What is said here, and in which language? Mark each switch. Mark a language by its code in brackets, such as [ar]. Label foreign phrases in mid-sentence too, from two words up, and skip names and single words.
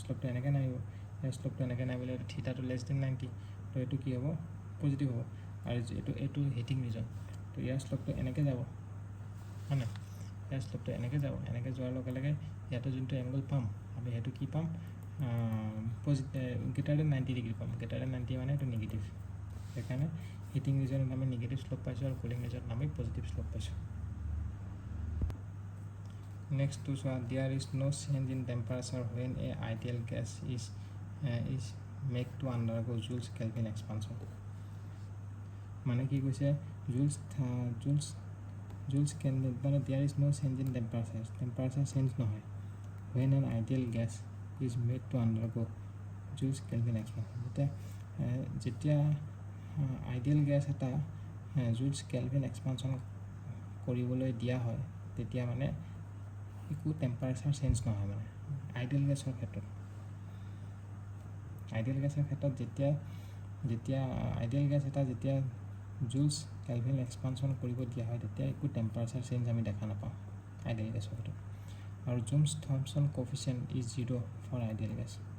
[as] শ্লোপটো এনেকৈ নাহিব ইয়াৰ শ্লোপটো এনেকৈ নাহিলে থিটাটো [en] less than [as] 90 তো এইটো কি হ'ব পজিটিভ হ'ব আৰু এইটো [en] heating region [as] তো ইয়াৰ শ্লোপটো এনেকৈ যাব হয় নাই ইয়াৰ শ্লোপটো এনেকৈ যাব এনেকৈ যোৱাৰ লগে লগে ইয়াতে যোনটো এংগল পাম আমি সেইটো কি পাম [en] greater than 90 degree [as] পাম [en] greater than 90 [as] মানে এইটো নিগেটিভ সেইকাৰণে [en] heating region [as] আমি [en] negative slope [as] পাইছোঁ আৰু [en] cooling region [as] আমি [en] positive slope [as] পাইছোঁ [en] next to চোৱা there is no change in temperature when a ideal gas is made to undergo Joules Kelvin expansion [as] মানে কি কৈছে [en] Joules Kelvin মানে there is no change in temperature change নহয় when an ideal gas is made to undergo Joules Kelvin expansion যেতিয়া ideal gas এটা জুলছ কেলভিন এক্সপানশ্যন কৰিবলৈ দিয়া হয় তেতিয়া মানে একো temperature change নহয় মানে ideal gas ক্ষেত্ৰত যেতিয়া ideal gas এটা যেতিয়া জুলছ কেলভিন এক্সপানশ্যন কৰিব দিয়া হয় তেতিয়া একো temperature change আমি দেখা নাপাওঁ ideal gas ক্ষেত্ৰত আৰু জুলছ থমছন coefficient is 0 for ideal gas